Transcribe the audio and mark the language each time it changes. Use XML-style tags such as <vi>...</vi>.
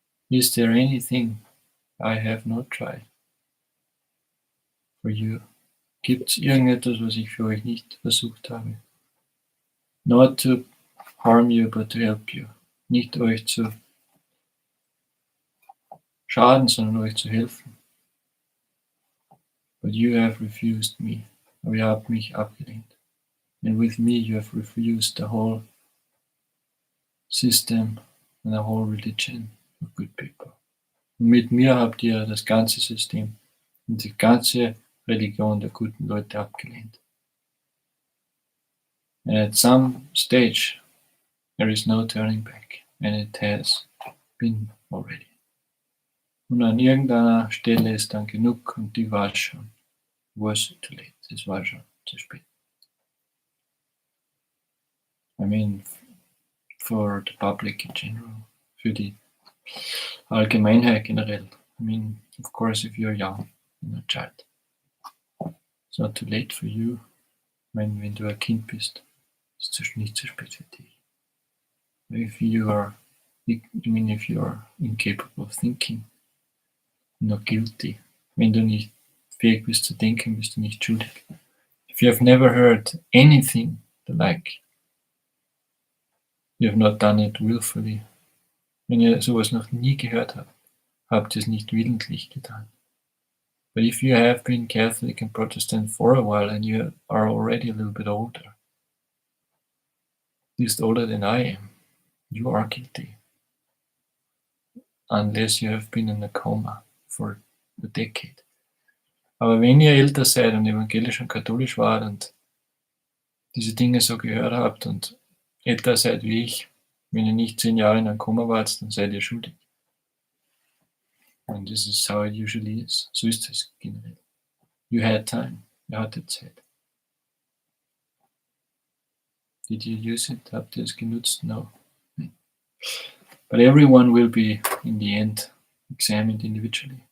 <en>Is there anything I have not tried for you?</en> <de>Gibt es irgendetwas, was ich für euch nicht versucht habe?</de> <en>Not to harm you, but to help you.</en> <de>Nicht euch zu schaden, sondern euch zu helfen.</de> <en>But you have refused me.</en> <de>Aber ihr habt mich abgelehnt.</de> <en>And with me you have refused the whole system and the whole religion of good people.</en> <de>Und mit mir habt ihr das ganze System und die ganze Religion der guten Leute abgelehnt.</de> <en>And at some stage there is no turning back, and it has been already.</en> <de>Und an irgendeiner Stelle ist dann genug und die war schon.</de> <en>Was too late.</en> <de>Es war schon. zu spät.</de> <en>I mean, for the public in general,</en> <de>für die Allgemeinheit generell.</de> <en>I mean, of course, if you're young, you're a child, it's not too late for you.</en> <de>Wenn du ein Kind bist, ist es nicht zu spät für dich.</de> <en>If you are incapable of thinking, not guilty.</en> <de>Wenn du nicht fähig bist zu denken, bist du nicht schuldig.</de> <en>If you have never heard anything like, you have not done it willfully.</en> <de>Wenn ihr sowas noch nie gehört habt, habt ihr es nicht willentlich getan.</de> <en>But if you have been Catholic and Protestant for a while and you are already a little bit older, at least older than I am, you are guilty. Unless you have been in a coma for a decade.</en> <de>Aber wenn ihr älter seid und evangelisch und katholisch wart und diese Dinge so gehört habt und älter seid wie ich, wenn ihr nicht 10 Jahre in einem Koma wart, dann seid ihr schuldig.</de> <en>And this is how it usually is.</en> <de>So ist es generell.</de> <en>You had time.</en> <de>Ihr hattet Zeit.</de> <en>Did you use it?</en> <de>Habt ihr es genutzt?</de> <en>No. But everyone will be, in the end, examined individually.</en>